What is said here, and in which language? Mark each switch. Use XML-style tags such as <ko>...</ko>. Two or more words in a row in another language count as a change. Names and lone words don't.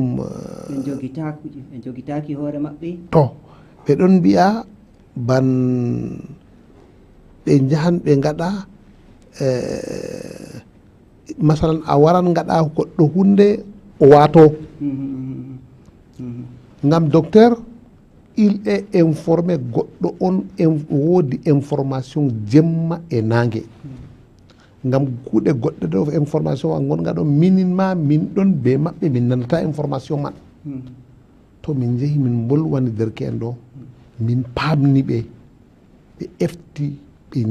<ff>ɓe jogitaki hoore maɓɓe to ɓe ɗon mbi'a ban ɓe jahan ɓe gaɗa masalan a waran gaɗa goɗɗo hunde o wato ngam</ff> <fr>docteur il est informé</fr> <ff>goɗɗo on woodi information jemma e nangue ngam kuuɗe goɗɗe ɗo information a gonga ɗo minin ma min ɗon be maɓɓe min nanata information man to min jeehi min bolwani derke'en ɗo min pamni ɓe ɓe efti ɓe</ff>